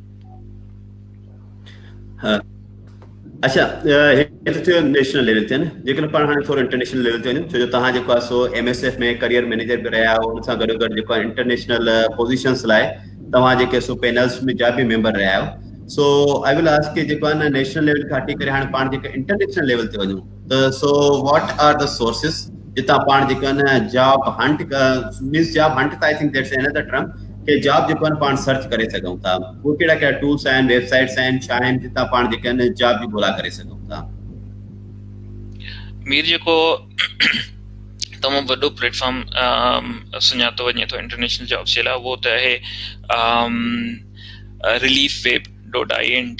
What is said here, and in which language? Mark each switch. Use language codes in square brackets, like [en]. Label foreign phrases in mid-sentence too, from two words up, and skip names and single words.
[sd] अच्छा, हे त थियो [en] नेशनल लेवल [sd] ते न, जेकॾहिं पाण हाणे थोरो [en] इंटरनेशनल लेवल [sd] ते वञूं, छो जो तव्हां जेको आहे सो MSF में [en] करियर मैनेजर [sd] बि रहिया आहियो, हुन सां गॾो गॾु जेको आहे [en] इंटरनेशनल पोज़ीशन्स [sd] लाइ तव्हां जेके सो पैनल्स में जा बि मेंबर रहिया आहियो। सो [en] I will ask [sd] के जेको आहे न [en] नेशनल लेवल [sd] खां हटी करे हाणे पाण जेके [en] इंटरनेशनल लेवल [sd] ते वञूं, त [en] so what are the sources [sd] जितां पाण जेको आहे न [en] job hunt means job hunt [sd] त [en] I think that's another term [sd] के जॉब जेको आहे पाण सर्च करे सघूं था, उहे कहिड़ा कहिड़ा टूल्स आहिनि, वेबसाइट्स आहिनि, छा आहिनि जितां पाण जेके आहिनि जॉब बि ॻोल्हा करे सघूं था। मीर जेको तमामु वॾो प्लेटफॉर्म सुञातो वञे थो [en] इंटरनेशनल जॉब्स [sd] जे लाइ, उहो त आहे reliefweb.int।